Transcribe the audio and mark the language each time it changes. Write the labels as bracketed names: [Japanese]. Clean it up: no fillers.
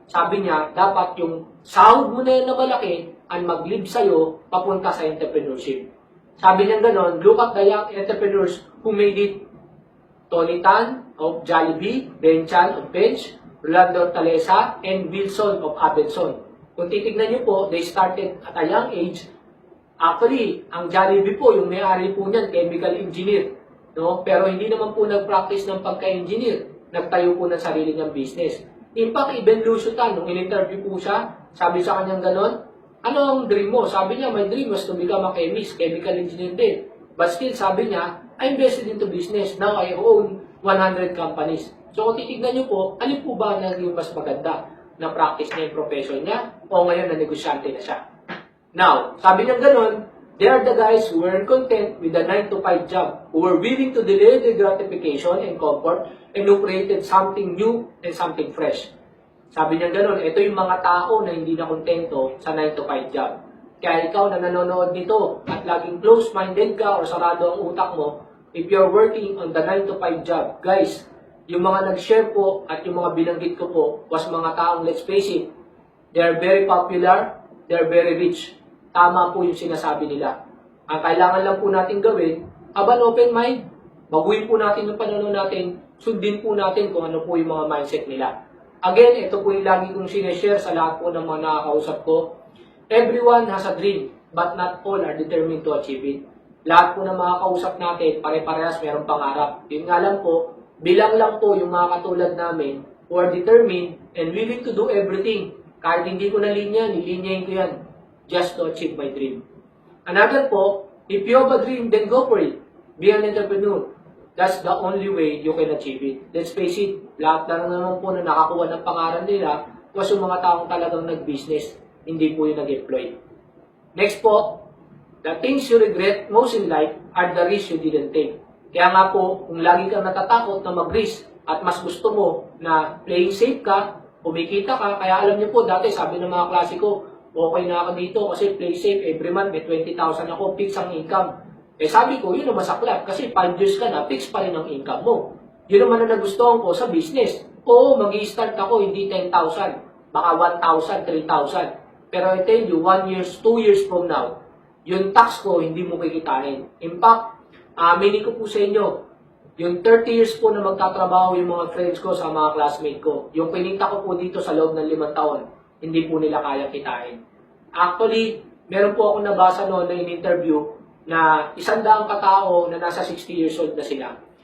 [Filipino] Sabi niya, dapat yung sahod mo na yan na malaki ang mag-lead sa'yo papunta sa entrepreneurship. Sabi niya ganon, [English] look at the young entrepreneurs who made it. Tony Tan of Jollibee, Ben Chan of Bench, Rolando Talesa, and Wilson of Abenson. [Filipino] Kung titignan niyo po, [English] they started at a young age. [Filipino] Actually, ang Jollibee po, yung may-ari po niyan, chemical engineer. No? Pero hindi naman po nag-practice ng pagka-engineer. Nagtayo po ng sarili niyang business. [English] In fact, even [Filipino] Lucio Tan, nung in-interview po siya, sabi sa kanyang ganon, ano ang dream mo? Sabi niya, [English] my dream was to become a chemist, chemical engineer [Filipino] din. [English] But still, [Filipino] sabi niya, [English] I invested into business. Now, I own 100 companies. So, [Filipino] kung titignan niyo po, alin po ba na yung mas maganda na practice niya yung profession niya o ngayon na negosyante na siya? [English] Now, [Filipino] sabi niya ganon, [English] they are the guys who were content with the 9 to 5 job, who were willing to delay the gratification and comfort, and who created something new and something fresh. [Filipino] Sabi niya ganon, ito yung mga tao na hindi na kontento sa 9 to 5 job. Kaya ikaw na nanonood nito at laging close-minded ka or sarado ang utak mo, [English] if you're working on the 9 to 5 job, guys, [Filipino] yung mga nag-share po at yung mga binanggit ko po was mga taong, [English] let's face it, they are very popular, they are very rich. [Filipino] Tama po yung sinasabi nila. Ang kailangan lang po natin gawin, [English] have an open mind. [Filipino] Baguhin po natin yung pananaw natin, sundin po natin kung ano po yung mga mindset nila. Again, ito po yung lagi kong sineshare sa lahat po ng mga nakakausap ko. [English] Everyone has a dream, but not all are determined to achieve it. [Filipino] Lahat po ng mga kausap natin, pare-parehas mayroong pangarap. Yun nga lang po, bilang lang po yung mga katulad namin [English] who are determined and willing to do everything. [Filipino] Kahit hindi ko na linya, nilinyahin ko yan [English] just to achieve my dream. Another po, if you have a dream, then go for it. Be an entrepreneur. That's the only way you can achieve it. Let's face it, [Filipino] lahat na naman po na nakakuha ng pangalan nila was yung mga taong talagang nag-business, hindi po yung nag-employ. [English] Next po, the things you regret most in life are the risks you didn't take. [Filipino] Kaya nga po, kung lagi kang natatakot na mag-risk at mas gusto mo na playing safe ka, kumikita ka, kaya alam niyo po, dati sabi ng mga klase ko, okay na ako dito kasi play safe, every month may 20,000 ako, fix ang income. Eh sabi ko, yun ang masaklap kasi 5 years ka na, fix pa rin ang income mo. Yun naman ang nagustuhan ko sa business. Oo, mag-i-start ako, hindi 10,000, baka 1,000, 3,000. Pero [English] I tell you, 1 year, 2 years from now, [Filipino] yung tax ko, hindi mo kikitain. In fact, aminin ko po sa inyo, yung 30 years po na magtatrabaho yung mga friends ko sa mga classmate ko, yung pinita ko po dito sa loob ng 5 taon, hindi po nila kaya kitain. Actually, meron po ako nabasa noon na in-interview na 100 katao na nasa 60 years old na sila.